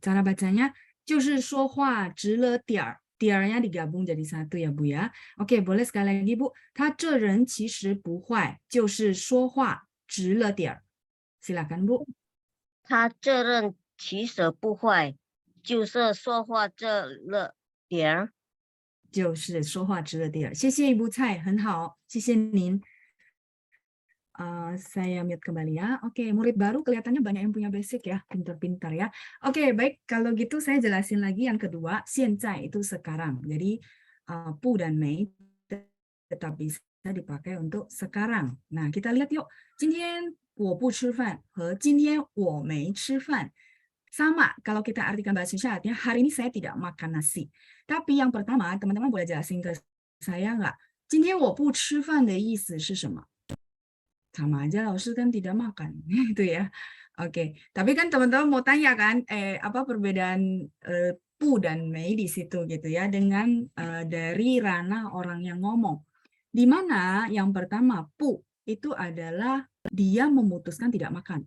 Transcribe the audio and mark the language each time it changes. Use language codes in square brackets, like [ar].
[id] Cara bacanya [zh] 就是说话直了点儿， [id] 点儿nya digabung jadi satu ya Bu ya. Oke, boleh sekali lagi Bu. [zh] 他这人其实不坏，就是说话直了点儿。 [id] Silakan Bu. [zh] 他这人其实不坏，就是说话这了点儿。就是说话直了点儿。谢谢Ibu Cai, 很好，谢谢您。 [id] Saya mute kembali ya. Oke, murid baru kelihatannya banyak yang punya basic ya, pintar-pintar ya. Oke, baik. Kalau gitu saya jelasin lagi yang kedua, [zh] 现在 [id] itu sekarang. Jadi, 不 dan 没 tetap bisa dipakai untuk sekarang. Nah, kita lihat yuk. [zh] 今天我不吃饭和今天我没吃饭 [id] Sama kalau kita artikan bahasa Indonesia artinya hari ini saya tidak makan nasi. Tapi yang pertama teman-teman boleh jelasin ke saya nggak? [zh] 今天我不吃饭的意思是什么？ [id] sama aja laos kan tidak makan gitu ya. Oke, tapi kan teman-teman mau tanya kan apa perbedaan pu dan mei di situ gitu ya dengan dari ranah orang yang ngomong. Di mana yang pertama pu itu adalah dia memutuskan tidak makan.